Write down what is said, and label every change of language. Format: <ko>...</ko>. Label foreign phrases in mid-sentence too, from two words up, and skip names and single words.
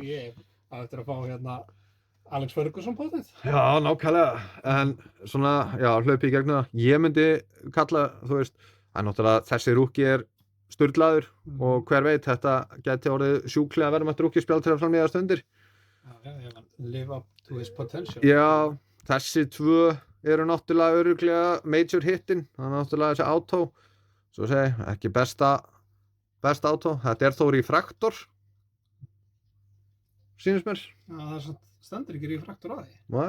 <is>Ég á eftir að fá hérna Alex Ferguson potið. Já, nákvæmlega. En svona, já, hlaupi í gegnum það. Ég myndi kalla, þú veist, það er náttúrulega þessi rúki er sturlaður og hver veit, þetta geti orðið sjúklega verðmætt rúkispjald til að framlíða stundir. Já,</is> <en>live up to his potential.</en> <is>Já, þessi tvö eru náttúrulega örugglega</is> <en>major hittin.</en> <is>Það er náttúrulega þessi auto. Svo segi, ekki besta auto. Þetta er þó refraktor. Sýnist mér. Já, það er svona, stendur ekki refraktor á því. Nei.</is>